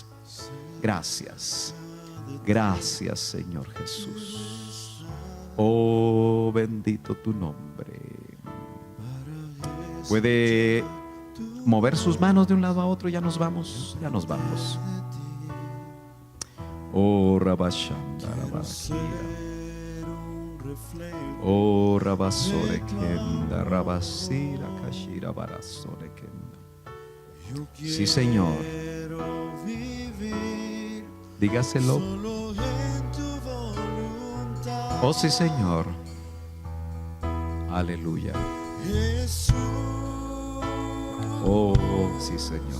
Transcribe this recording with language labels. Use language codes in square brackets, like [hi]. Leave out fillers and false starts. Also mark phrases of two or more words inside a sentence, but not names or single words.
[es] Gracias. Gracias, Señor Jesús. Oh, bendito tu nombre. Puede mover sus manos de un lado a otro. Ya nos vamos, ya nos vamos. Oh, Rabashanda, Rabakia. Oh, Rabasore Kenda, Rabasira Kashira Barasore Kenda. Sí, Señor. Dígaselo. Oh, sí, Señor. Aleluya. Oh, sí, Señor.